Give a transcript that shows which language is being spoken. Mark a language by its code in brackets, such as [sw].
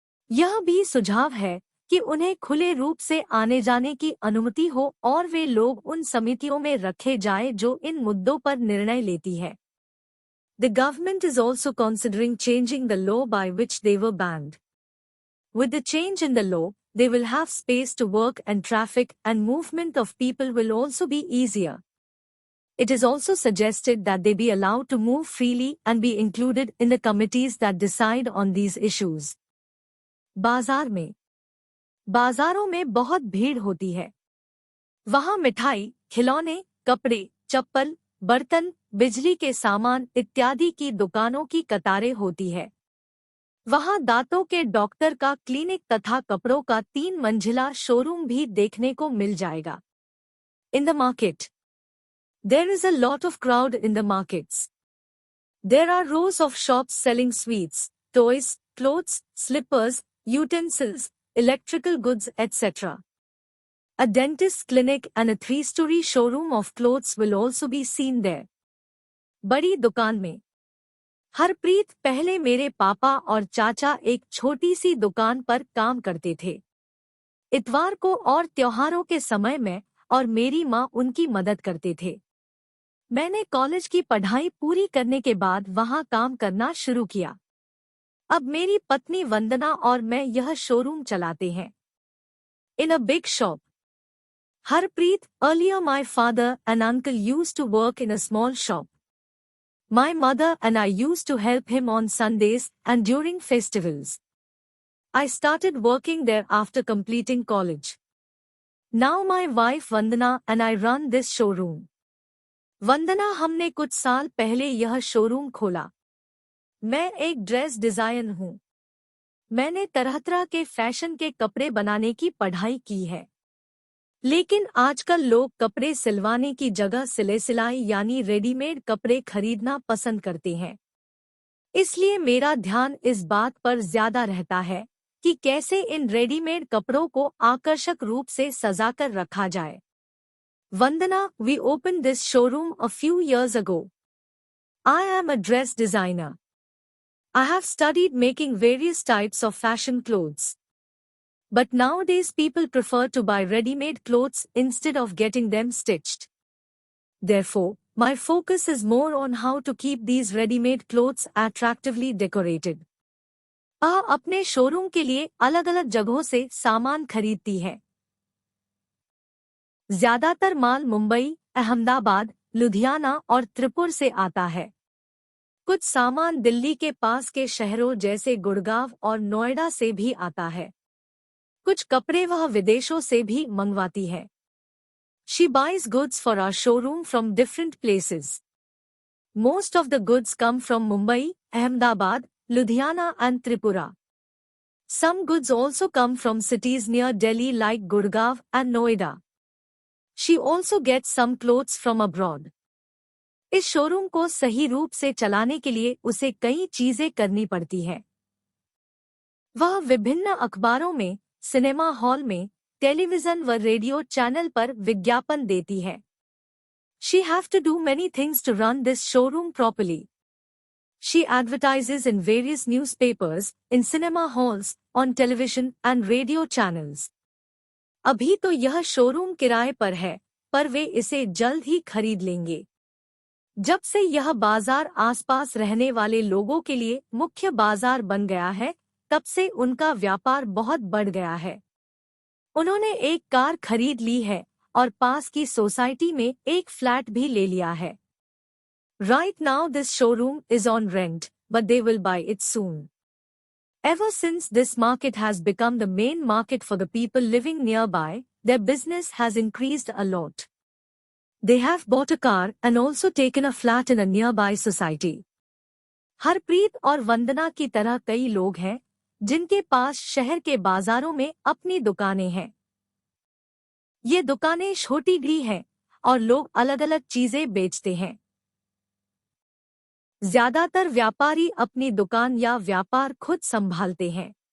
[hi] यह भी सुझाव है कि उन्हें खुले रूप से आने जाने की अनुमति हो और वे लोग उन समितियों में रखे जाएं जो इन मुद्दों पर निर्णय लेती है। [en] The government is also considering changing the law by which they were banned. With the change in the law, they will have space to work and traffic and movement of people will also be easier. It is also suggested that they be allowed to move freely and be included in the committees that decide on these issues. [hi] बाजारों में बहुत भीड़ होती है। वहाँ मिठाई, खिलौने, कपड़े, चप्पल, बर्तन, बिजली के सामान इत्यादि की दुकानों की कतारें होती है। वहाँ दांतों के डॉक्टर का क्लिनिक तथा कपड़ों का 3 मंजिला शोरूम भी देखने को मिल जाएगा। [en] In the market, there is a lot of crowd in the markets. There are rows of shops selling sweets, toys, clothes, slippers, utensils, electrical goods, etc. A dentist's clinic and a 3-story showroom of clothes will also be seen there. [hi] बड़ी दुकान में हरप्रीत पहले मेरे पापा और चाचा एक छोटी सी दुकान पर काम करते थे। इतवार को और त्योहारों के समय में और मेरी माँ उनकी मदद करते थे। मैंने कॉलेज की पढ़ाई पूरी करने के बाद वहाँ काम करना शुरू किया। अब मेरी पत्नी वंदना और मैं यह शोरूम चलाते हैं। [en] In a big shop. Harpreet, earlier my father and uncle used to work in a small shop. My mother and I used to help him on Sundays and during festivals. I started working there after completing college. Now my wife Vandana and I run this showroom. [hi] वंदना हमने कुछ साल पहले यह showroom खोला। मैं एक dress design हूँ। मैंने तरह तरह के फैशन के कपड़े बनाने की पढ़ाई की है, लेकिन आजकल लोग कपड़े सिलवाने की जगह सिलाई यानी रेडीमेड कपड़े खरीदना पसंद करते हैं। इसलिए मेरा ध्यान इस बात पर ज्यादा रहता है कि कैसे इन रेडीमेड कपड़ों को आकर्षक रूप से सजाकर रखा जाए। [en] Vandana, we opened this showroom a few years ago. I am a dress designer. I have studied making various types of fashion clothes. But nowadays people prefer to buy ready-made clothes instead of getting them stitched. Therefore, my focus is more on how to keep these ready-made clothes attractively decorated. [hi] अपने showroom के लिए अलग-अलग जगहों से सामान खरीदती है। ज्यादातर माल मुंबई, अहमदाबाद, लुधियाना और त्रिपुर से आता है। कुछ सामान दिल्ली के पास के शहरों जैसे गुड़गांव और नोएडा से भी आता है। कुछ कपड़े वह विदेशों से भी मंगवाती है। [en] She buys goods for our showroom from different places. Most of the goods come from Mumbai, Ahmedabad, Ludhiana and Tripura. Some goods also come from cities near Delhi like Gurgaon and Noida. She also gets some clothes from abroad. [hi] इस showroom को सही रूप से चलाने के लिए उसे कई चीजें करनी पड़ती हैं। वह विभिन्न अखबारों में, सिनेमा हॉल में, टेलीविजन व रेडियो चैनल पर विज्ञापन देती है। [en] She have to do many things to run this showroom properly. She advertises in various newspapers, in cinema halls, on television and radio channels. [hi] अभी तो यह शोरूम किराए पर है, पर वे इसे जल्द ही खरीद लेंगे। जब से यह बाजार आसपास रहने वाले लोगों के लिए मुख्य बाजार बन गया है, तब से उनका व्यापार बहुत बढ़ गया है। उन्होंने एक कार खरीद ली है और पास की सोसाइटी में एक फ्लैट भी ले लिया है। [en] Right now this showroom is on rent, but they will buy it soon. Ever since this market has become the main market for the people living nearby, their business has increased a lot. They have bought a car and also taken a flat in a nearby society. [hi] Harpreet और वंदना की तरह कई लोग हैं जिनके पास शहर के बाजारों में अपनी दुकानें हैं। ये दुकानें छोटी भी हैं और लोग अलग-अलग चीजें बेचते हैं। ज्यादातर व्यापारी अपनी दुकान या व्यापार खुद संभालते हैं।